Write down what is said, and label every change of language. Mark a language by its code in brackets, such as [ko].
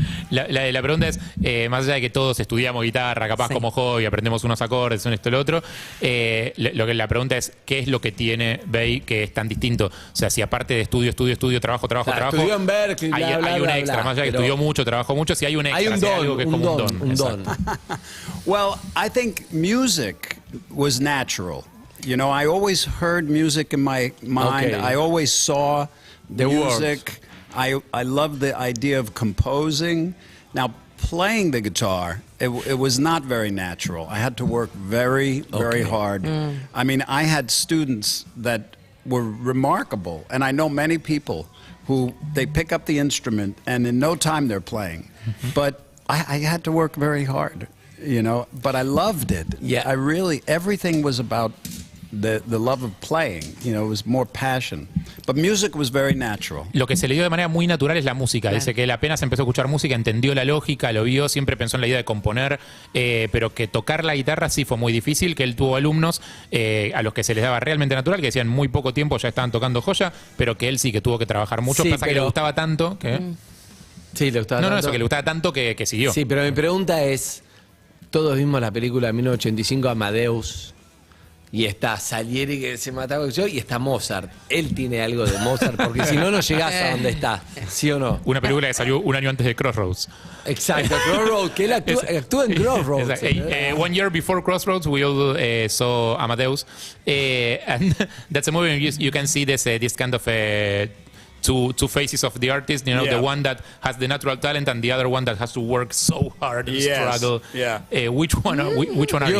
[es] La pregunta es, más allá de que todos estudiamos guitarra, capaz como hobby, aprendemos unos acordes, esto, lo otro, la pregunta es, ¿qué es lo que tiene Bay que es tan distinto? O sea, si aparte de estudio, trabajo, estudió en Berkeley, hay un extra, más allá de que estudió mucho, trabajó mucho, si hay un extra, hay un don, algo que es como un don. [en] well, I think music was natural. You know, I always heard music in my mind. Okay. I always saw The music. I love the idea of composing. Now, playing the guitar, it was not very natural. I had to work very hard. I mean, I had students that were remarkable, and I know many people who they pick up the instrument and in no time they're playing. But I had to work very hard, you know, but I loved it. Yeah. I really, everything was about the love of playing, you know, it was more passion. But music was very natural. [es] Lo que se le dio de manera muy natural es la música. Dice que él apenas empezó a escuchar música, entendió la lógica, lo vio, siempre pensó en la idea de componer, pero que tocar la guitarra sí fue muy difícil, que él tuvo alumnos a los que se les daba realmente natural, que decían muy poco tiempo ya estaban tocando joya, pero que él sí que tuvo que trabajar mucho. Sí, Pasa que le gustaba tanto que... Sí, le gustaba tanto. Eso, que le gustaba tanto que siguió. Sí, pero mi pregunta es, todos vimos la película de 1985, Amadeus, y está Salieri que se mataba yo, y está Mozart. Él tiene algo de Mozart, porque si no, no llegás a donde está, ¿sí o no? Una película que salió un año antes de Crossroads. Exacto, Crossroads, que él actúa en Crossroads. [en] One year before Crossroads, we all saw Amadeus, and that's a movie you can see this kind of two faces of the artist, you know, the one that has the natural talent and the other one that has to work so hard and struggle. Which one are you?